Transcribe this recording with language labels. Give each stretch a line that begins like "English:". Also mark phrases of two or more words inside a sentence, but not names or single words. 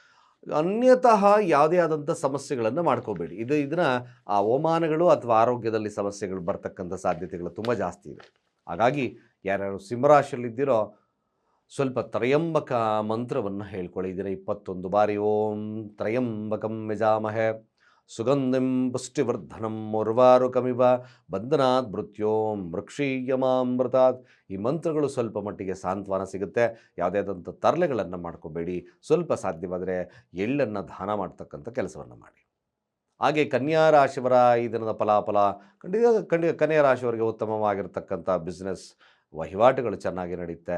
Kannada: ಅನ್ಯತಃ ಯಾವುದೇ ಆದಂಥ ಸಮಸ್ಯೆಗಳನ್ನು ಮಾಡ್ಕೋಬೇಡಿ. ಇದನ್ನು ಅವಮಾನಗಳು ಅಥವಾ ಆರೋಗ್ಯದಲ್ಲಿ ಸಮಸ್ಯೆಗಳು ಬರ್ತಕ್ಕಂಥ ಸಾಧ್ಯತೆಗಳು ತುಂಬ ಜಾಸ್ತಿ ಇದೆ. ಹಾಗಾಗಿ ಯಾರ್ಯಾರು ಸಿಂಹರಾಶಿಯಲ್ಲಿದ್ದೀರೋ ಸ್ವಲ್ಪ ತ್ರಯಂಬಕ ಮಂತ್ರವನ್ನು ಹೇಳ್ಕೊಳ್ಳಿ. ಇದರ 21 ಬಾರಿ
Sanskrit: ಓಂ ತ್ರಯಂಬಕಂ ಯಜಾಮಹೇ ಸುಗಂಧಿಂ ಪುಷ್ಟಿವರ್ಧನಂ ಉರ್ವಾರುಕಮಿವ ಬಂಧನಾತ್ ಮೃತ್ಯೋಂ ವೃಕ್ಷೀಯಮಾಮೃತಾತ್.
Kannada: ಈ ಮಂತ್ರಗಳು ಸ್ವಲ್ಪ ಮಟ್ಟಿಗೆ ಸಾಂತ್ವನ ಸಿಗುತ್ತೆ. ಯಾವುದೇ ಆದಂಥ ತರಲೆಗಳನ್ನು ಮಾಡ್ಕೋಬೇಡಿ. ಸ್ವಲ್ಪ ಸಾಧ್ಯವಾದರೆ ಎಳ್ಳನ್ನು ದಾನ ಮಾಡ್ತಕ್ಕಂಥ ಕೆಲಸವನ್ನು ಮಾಡಿ. ಹಾಗೆ ಕನ್ಯಾ ರಾಶಿಯವರ ಈ ದಿನದ ಫಲಾಫಲ ಕನ್ಯಾ ರಾಶಿಯವರಿಗೆ ಉತ್ತಮವಾಗಿರ್ತಕ್ಕಂಥ ಬಿಸ್ನೆಸ್ ವಹಿವಾಟುಗಳು ಚೆನ್ನಾಗಿ ನಡೆಯುತ್ತೆ.